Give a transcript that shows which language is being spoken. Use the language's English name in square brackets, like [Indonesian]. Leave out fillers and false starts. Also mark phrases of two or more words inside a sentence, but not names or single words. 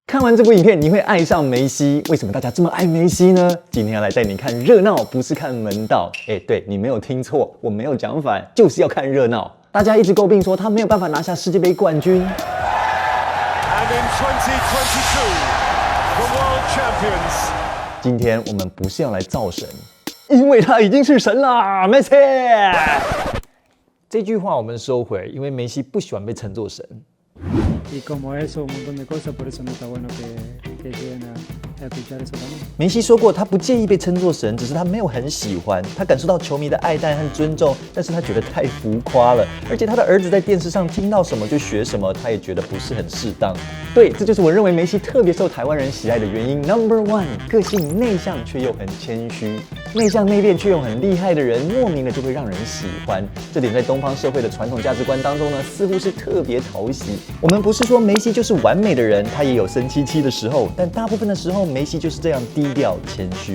[Chinese] 看完这部影片，你会爱上梅西。为什么大家这么爱梅西呢？今天要来带你看热闹，不是看门道。对，你没有听错，我没有讲反，就是要看热闹。大家一直诟病说他没有办法拿下世界杯冠军。And [English] in 2022, the world champions. [Chinese] 今天我们不是要来造神，因为他已经是神啦，梅西。这句话我们收回，因为梅西不喜欢被称作神。 [Spanish] Y como eso, un montón de cosas, por eso no está bueno que lleguen a escuchar eso también. [Chinese] 梅西说过，他不介意被称作神，只是他没有很喜欢。他感受到球迷的爱戴和尊重，但是他觉得太浮夸了。而且他的儿子在电视上听到什么就学什么，他也觉得不是很适当。对，这就是我认为梅西特别受台湾人喜爱的原因。 [English] Number one， [Chinese] 个性内向却又很谦虚，内向内敛却又很厉害的人，莫名的就会让人喜欢。这点在东方社会的传统价值观当中呢，似乎是特别讨喜。我们不是说梅西就是完美的人，他也有生气的时候，但大部分的时候梅西就是这样低调谦虚。